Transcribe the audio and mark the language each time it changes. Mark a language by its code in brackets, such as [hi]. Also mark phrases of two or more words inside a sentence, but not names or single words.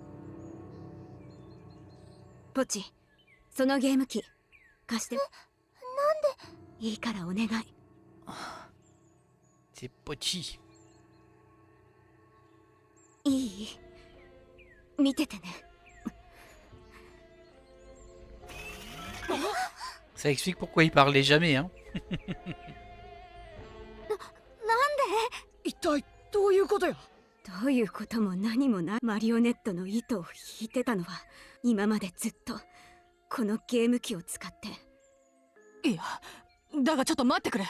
[ja] ポチ、そのゲーム機貸して。なんで？いいからお願い。 [fr] C'est Pochi. [ja] いい？見ててね。 [fr] Ça explique pourquoi il parlait jamais, hein. [ja] 一体どういうことや。どういうことも何もない。マリオネットの糸を引いてたのは今までずっとこのゲーム機を使って。いや、だがちょっと待ってくれ。